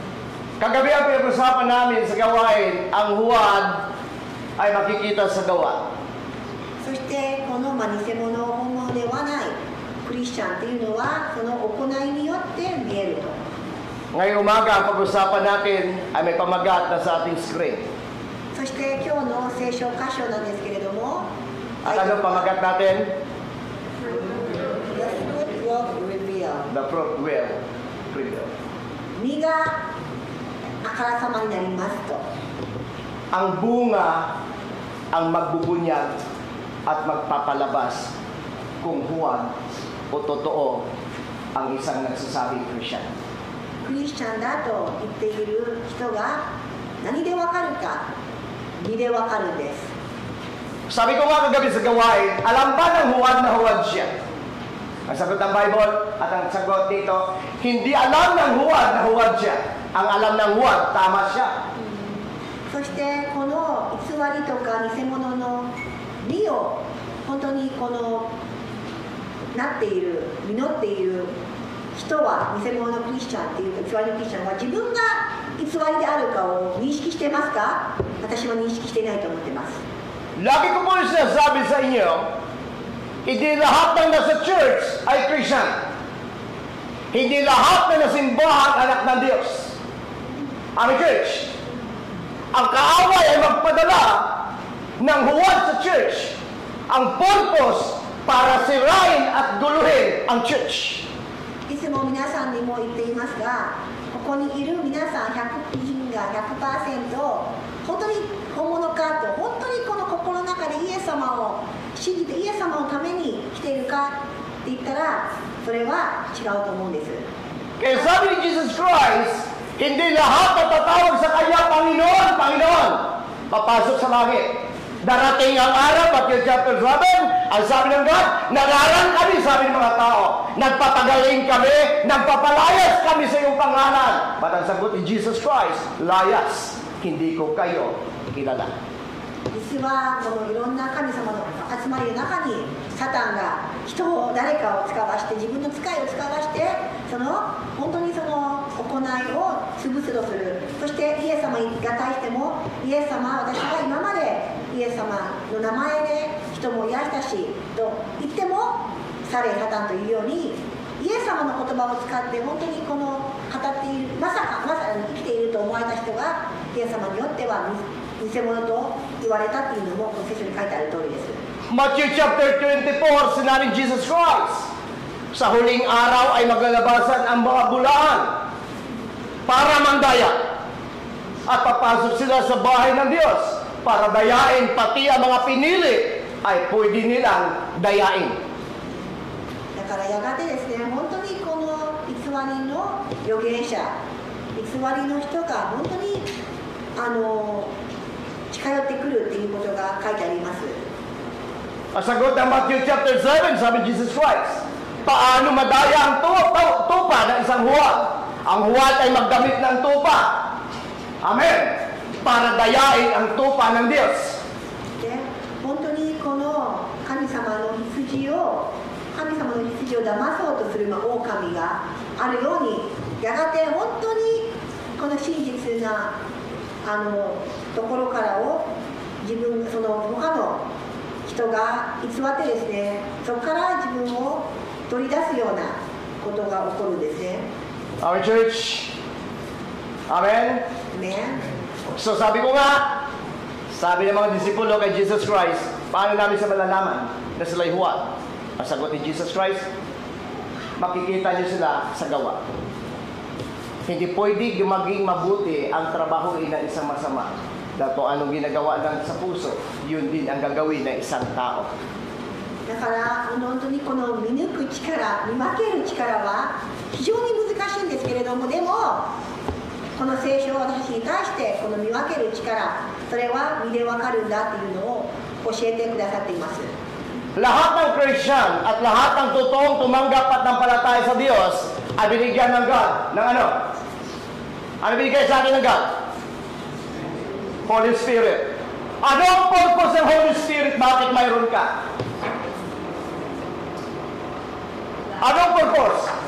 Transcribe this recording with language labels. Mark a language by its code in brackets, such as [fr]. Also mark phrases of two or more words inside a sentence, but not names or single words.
[tl] Kagabi ang pinag-usapan namin sa gawain, ang huwad ay makikita sa gawa. [ja] そしてこの偽物本物ではないクリスチャンというのはその行いによって見えると。 [tl] Ngayong umaga, ang pag-usapan natin ay may pamagat na sa ating screen. [ja] そして今日の聖書箇所なんですけれども、 [tl] At anong pamagat natin? [en] The fruit will reveal. The fruit will reveal. [ja] 実があからさまになりますと。 [tl] Ang bunga ang magbubunyag at magpapalabas kung huwad o totoo ang isang nagsasabing Christian. [ja] クリスチャンだと言っている人が何でわかるか、実でわかるんです。 [tl] Sabi ko nga kagabi sa gawain, alam ba ng huwad na huwad siya? Ang sagot ng Bible at ang sagot dito, hindi alam ng huwad na huwad siya. Ang alam ng huwad, tama siya. [ja] そしてこの偽りとか偽物の実を本当にこのなっている実っている人は偽物のクリスチャンっていうか偽りのクリスチャンは自分が偽りであるかを認識してますか？私は認識していないと思ってます。 [tl] Lagi ko po rin sinasabi sa inyo, hindi lahat ng nasa church ay Christian. Hindi lahat na nasimbahan anak ng Diyos. Ang church. Ang kaaway ay magpadala ng huwad sa church. Ang purpose para sirain at guluhin ang church. [ja] いつも皆さんにも言っていますが、ここにいる皆さん100人が 100% 本当に本物かと、本当にこの心の中でイエス様を信じてイエス様のために来ているかって言ったら、それは違うと思うんです。 [tl] Kaya sabi ni Jesus Christ, hindi lahat na tatawag sa Kanya, Panginoon, Panginoon, papasok sa langit. Darating ang araw, Matthew chapter 7, ang sabi ng God, nararan kami, sabi ng mga tao. Nagpapagaling kami, nagpapalayas kami sa iyong pangalan. But ang sagot ni Jesus Christ, layas, hindi ko kayo kilala. [ja] 実はこのいろんな神様の集まりの中にサタンが人を誰かを使わして自分の使いを使わして本当にその行いを潰すとする。そしてイエス様が対してもイエス様私は今までイエス様の名前で人も癒したしと言ってもされサタンというようにイエス様の言葉を使って本当にこの語っているまさに生きていると思われた人がイエス様によっては偽物と言われたっていうのもこの聖書に書いてある通りです。 [tl] Matthew chapter 24, sinabing Jesus Christ, sa huling araw ay maglalabasan ang mga bulaan para mandaya at papasok sila sa bahay ng Diyos para dayain, pati ang mga pinili ay pwede nilang dayain. [ja] だからやがてですね、本当にこの偽りの預言者、偽りの人が本当に近寄ってくるっていうことが書いてあります。 [tl] Ang sagot ng Matthew chapter 7, sabi Jesus Christ, paano madaya ang tupa ng isang huwad? Ang huwad ay magdamit ng tupa. Amen. Para dayain ang tupa ng Diyos. [ja] で、本当にこの神様の羊を騙そうとする狼があるように、やがて本当にこの真実なところか人が偽ってですね、そこから自分を取り出すようなことが起こるんですね。 [en] Our church. Amen? Amen? [tl] So sabi ko nga, sabi ng mga disipulo kay Jesus Christ, paano namin sa malalaman na sila'y huwad? Ang sagot ni Jesus Christ, makikita niyo sila sa gawa. Hindi pwede maging mabuti ang trabaho ng isang masama. Dahil kung anong ginagawa lang sa puso, yun din ang gagawin ng isang tao. [ja] だから本当にこの見抜く力、見分ける力は非常に難しいんですけれども、でもこの聖書は私に対してこの見分ける力、それは見で分かるんだっていうのを教えてくださっています。 [tl] Lahat ng Christian at lahat ng totoong tumanggap at nampalataya sa Diyos ay binigyan ng God. Ng ano? Ano binigay sa atin ng God? Holy Spirit. Ano ang purpose ng Holy Spirit? Bakit mayroon ka? Anong purpose?